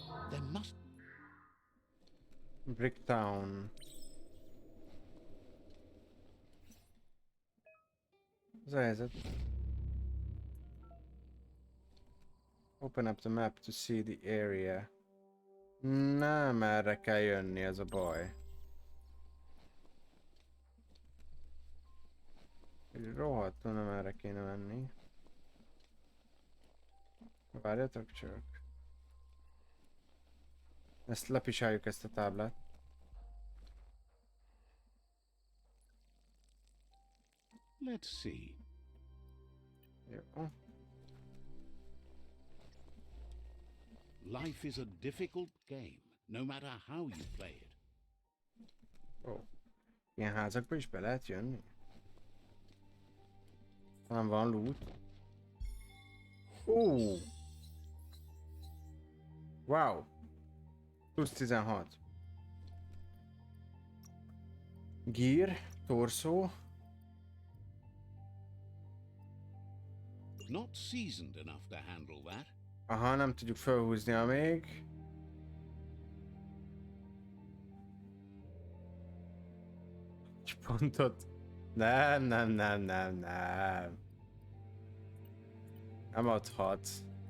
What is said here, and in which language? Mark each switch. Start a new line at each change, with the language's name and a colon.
English: There must... Bricktown.
Hungarian: Az a helyzet.
English: Open up the map to see the area.
Hungarian: Nem erre kell jönni, ez a baj. Rohadtul nem erre kéne menni. Várjatok csak. Ezt lepisáljuk, ezt a táblát.
English: Let's see.
Hungarian: Jó.
English: Life is a difficult game, no matter how you play it. Ó.
Hungarian: Ilyen házakba is be lehet jönni? Talán van loot. Ó! Wow! Plusz 16. Gear, torszó.
English: Not seasoned enough to handle that.
Hungarian: Aha, nem tudjuk felhúzni még. Egy pontot. Nem. Nem adhatsz.